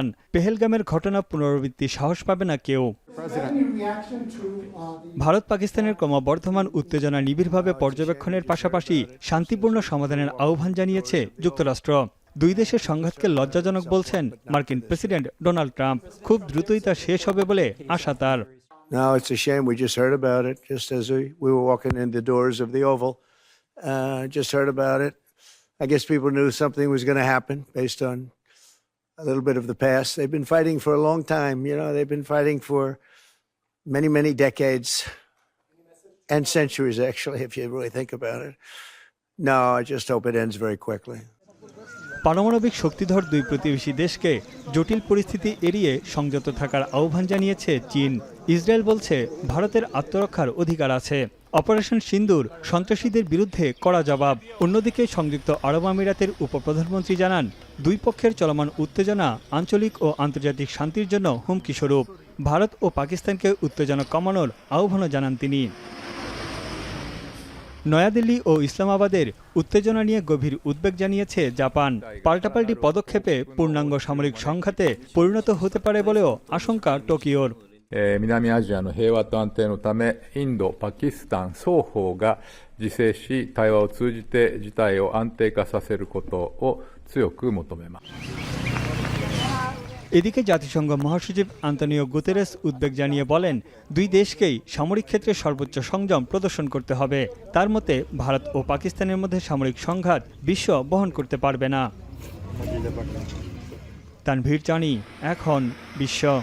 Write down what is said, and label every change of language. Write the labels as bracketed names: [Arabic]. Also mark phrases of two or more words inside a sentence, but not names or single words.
[Bangla] পেহেলগামের ঘটনা পুনরাবৃত্তির সাহস পাবে না কেউ। ভারত পাকিস্তানের ক্রমবর্ধমান উত্তেজনা নিবিড়ভাবে পর্যবেক্ষণের পাশাপাশি শান্তিপূর্ণ সমাধানের আহ্বান জানিয়েছে যুক্তরাষ্ট্র। দুই দেশের সংঘাতকে লজ্জাজনক বলছেন মার্কিন প্রেসিডেন্ট ডোনাল্ড ট্রাম্প। খুব দ্রুতই তা শেষ হবে বলে আশা তার। [English] Now it's a shame we just heard about it just as we were walking in the doors of the Oval. Just heard about it. I guess people knew something was going to happen based on a little bit of the past. They've been fighting for a long time. You know, they've been fighting for many, many decades and centuries, actually, if you really think about it. No, I just hope it ends very quickly. [Bangla] পারমাণবিক শক্তিধর দুই প্রতিবেশী দেশকে জটিল পরিস্থিতি এড়িয়ে সংযত থাকার আহ্বান জানিয়েছে চীন। ইসরায়েল বলছে ভারতের আত্মরক্ষার অধিকার আছে। অপারেশন সিন্দুর সন্ত্রাসীদের বিরুদ্ধে কড়া জবাব। অন্যদিকে সংযুক্ত আরব আমিরাতের উপপ্রধানমন্ত্রী জানান, দুই পক্ষের চলমান উত্তেজনা আঞ্চলিক ও আন্তর্জাতিক শান্তির জন্য হুমকি স্বরূপ। ভারত ও পাকিস্তানকে উত্তেজনা কমানোর আহ্বানও জানান তিনি। নয়াদিল্লি ও ইসলামাবাদের উত্তেজনা নিয়ে গভীর উদ্বেগ জানিয়েছে জাপান। পাল্টাপাল্টি পদক্ষেপে পূর্ণাঙ্গ সামরিক সংঘাতে পরিণত হতে পারে বলেও আশঙ্কা টোকিওর। [Japanese] 南アジアの平和と安定のため、インド、パキスタン双方が自制し、対話を通じて事態を安定化させることを強く求めます。 [Bangla] এদিকে জাতিসংঘ মহাসচিব আন্তোনিও গুতেরেস উদ্বেগ জানিয়ে বলেন, দুই দেশকেই সামরিক ক্ষেত্রে সর্বোচ্চ সংযম প্রদর্শন করতে হবে। তার মতে ভারত ও পাকিস্তানের মধ্যে সামরিক সংঘাত বিশ্ব বহন করতে পারবে না। তানভীর চানি, এখন বিশ্ব।